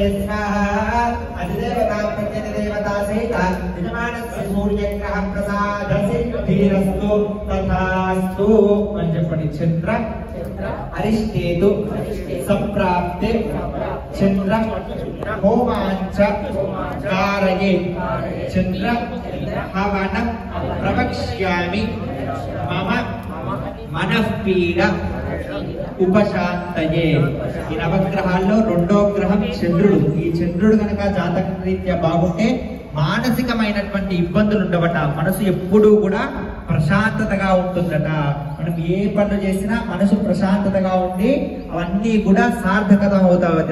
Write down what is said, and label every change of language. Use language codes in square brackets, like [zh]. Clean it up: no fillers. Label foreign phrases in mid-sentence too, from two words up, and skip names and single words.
[sa] स्वाहा अधिदेवता प्रत्यधिदेवता सहिता यजमानस्य सूर्यग्रह प्रसादसिद्धिरस्तु तथास्तु पंचपणि चंद्र अरिष्टेतु संप्राप्ते चंद्र होमांच कारये चंद्र हवन प्रवक्ष्यामि मम मनःपीड ఉపశాంతయే [te] ఈ నవగ్రహాల్లో రెండో గ్రహం చంద్రుడు. ఈ చంద్రుడు గనక జాతక రీత్యా బాగుంటే మానసికమైనటువంటి ఇబ్బందులు ఉండవట. మనసు ఎప్పుడూ కూడా ప్రశాంతతగా ఉంటుందట. మనం ఏ పనులు చేసినా మనసు ప్రశాంతతగా ఉండి అవన్నీ కూడా సార్థకత అవుతావట.